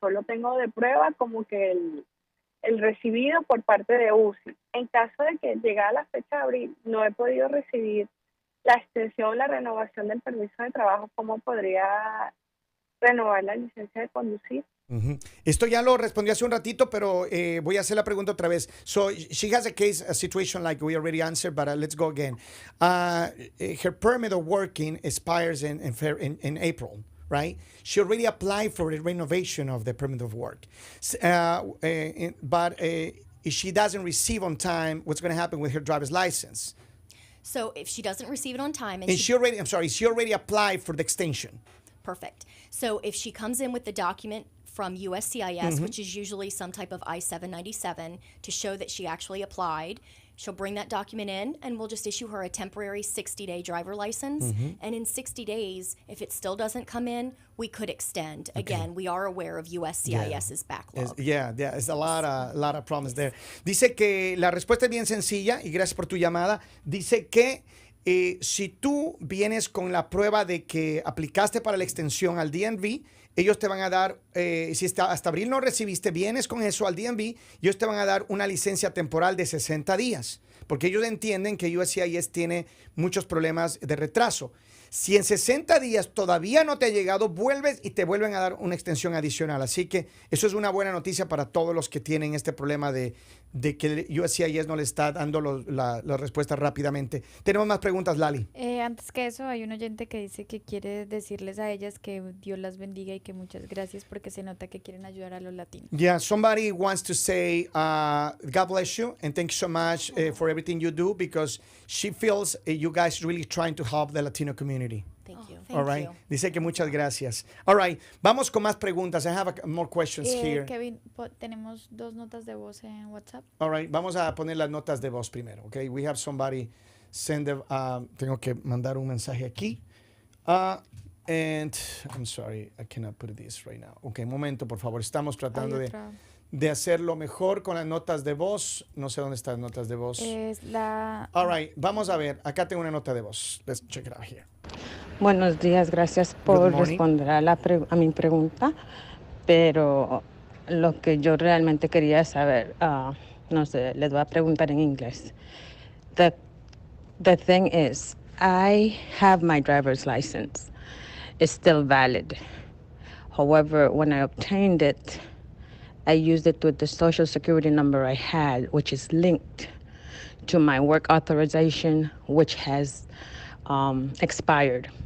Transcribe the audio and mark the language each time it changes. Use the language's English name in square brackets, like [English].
[Spanish] Solo tengo de prueba como que el recibido por parte de UCI. En caso de que llegara la fecha de abril, no he podido recibir la extensión, la renovación del permiso de trabajo, ¿cómo podría renovar la licencia de conducir? Esto ya lo respondió hace un ratito, pero voy a hacer la pregunta otra vez. [English] So she has a situation like we already answered, but let's go again. Her permit of working expires in April, right? She already applied for the renovation of the permit of work. But if she doesn't receive on time, what's going to happen with her driver's license? So if she doesn't receive it on time she already applied for the extension. Perfect. So if she comes in with the document from USCIS, which is usually some type of I-797, to show that she actually applied, she'll bring that document in, and we'll just issue her a temporary 60-day driver license. And in 60 days, if it still doesn't come in, we could extend. Again, we are aware of USCIS's backlog. It's a lot of problems there. [Spanish] Dice que la respuesta es bien sencilla, y gracias por tu llamada. Dice que si tú vienes con la prueba de que aplicaste para la extensión al DMV, ellos te van a dar, si hasta abril no recibiste, vienes con eso al DMV, ellos te van a dar una licencia temporal de 60 días, porque ellos entienden que USCIS tiene muchos problemas de retraso. Si en 60 días todavía no te ha llegado, vuelves y te vuelven a dar una extensión adicional. Así que eso es una buena noticia para todos los que tienen este problema de que USCIS no le está dando la respuesta rápidamente. Tenemos más preguntas, Lali. Antes que eso, hay un oyente que dice que quiere decirles a ellas que Dios las bendiga y que muchas gracias porque se nota que quieren ayudar a los latinos. [English] Yeah, somebody wants to say, God bless you and thank you so much for everything you do because she feels you guys really trying to help the Latino community. Thank you. All right. [Spanish] Dice que muchas gracias. [English] All right. [Spanish] Vamos con más preguntas. [English] I have more questions here. [Spanish] Kevin, tenemos dos notas de voz en WhatsApp. [English] All right. [Spanish] Vamos a poner las notas de voz primero. [English] Okay. We have somebody send [Spanish] tengo que mandar un mensaje aquí. [English] And I'm sorry, I cannot put this right now. [Spanish] Okay, un momento, por favor. Estamos tratando de hacerlo mejor con las notas de voz. No sé dónde están las notas de voz. [English] All right, [Spanish] vamos a ver. Acá tengo una nota de voz. [English] Let's check it out here. [Spanish] Buenos días, gracias por responder a mi pregunta. Pero lo que yo realmente quería saber, no sé, les voy a preguntar en inglés. [English] The thing is, I have my driver's license. It's still valid. However, when I obtained it, I used it with the social security number I had, which is linked to my work authorization, which has expired.